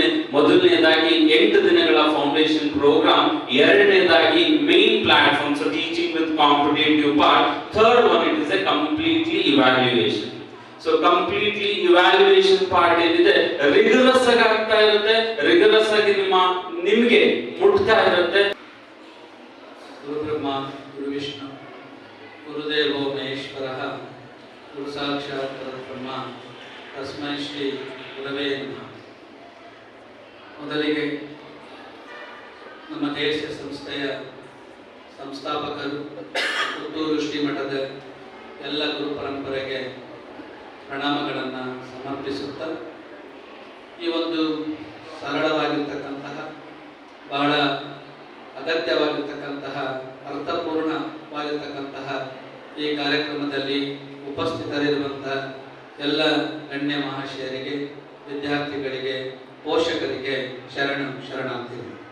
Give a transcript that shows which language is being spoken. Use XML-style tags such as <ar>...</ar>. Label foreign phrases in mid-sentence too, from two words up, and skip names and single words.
<kn>ಮೊದಲನೇದಾಗಿ 8 ದಿನಗಳ</kn> <en>foundation program, ಎರಡನೇದಾಗಿ main platform, so teaching with competitive part, third one it is a completely evaluation. so completely evaluation part</en> <kn>ಏನಿದೆ ರಿಗರಸ್ ಆಗಿ ಆಗ್ತಾ ಇರುತ್ತೆ, ರಿಗರಸ್ ಆಗಿ ನಿಮ್ಗೆ ಮುಟ್ತಾ ಇರುತ್ತೆ.</kn> <sa>ಗುರು ಬ್ರಹ್ಮ ಗುರು ವಿಷ್ಣು ಗುರುದೇವೋ ಮಹೇಶ್ವರಃ ಗುರು ಸಾಕ್ಷಾತ್ ಪರಬ್ರಹ್ಮ ತಸ್ಮೈ ಶ್ರೀ ಗುರವೇ ನಮಃ.</sa> <kn>ಮೊದಲಿಗೆ ನಮ್ಮ ದೇಶ ಸಂಸ್ಥೆಯ ಸಂಸ್ಥಾಪಕರು ಪುತ್ತೂರು ಶ್ರೀಮಠದ ಎಲ್ಲ ಗುರು ಪರಂಪರೆಗೆ ಪ್ರಣಾಮಗಳನ್ನು ಸಮರ್ಪಿಸುತ್ತಾ, ಈ ಒಂದು ಸರಳವಾಗಿರ್ತಕ್ಕಂತಹ, ಬಹಳ ಅಗತ್ಯವಾಗಿರ್ತಕ್ಕಂತಹ, ಅರ್ಥಪೂರ್ಣವಾಗಿರ್ತಕ್ಕಂತಹ ಈ ಕಾರ್ಯಕ್ರಮದಲ್ಲಿ ಉಪಸ್ಥಿತರಿರುವಂತಹ ಎಲ್ಲ ಗಣ್ಯ ಮಹಾಶಯರಿಗೆ, ವಿದ್ಯಾರ್ಥಿಗಳಿಗೆ, ಪೋಷಕರಿಗೆ ಶರಣಾರ್ಥಿಗಳು.</kn>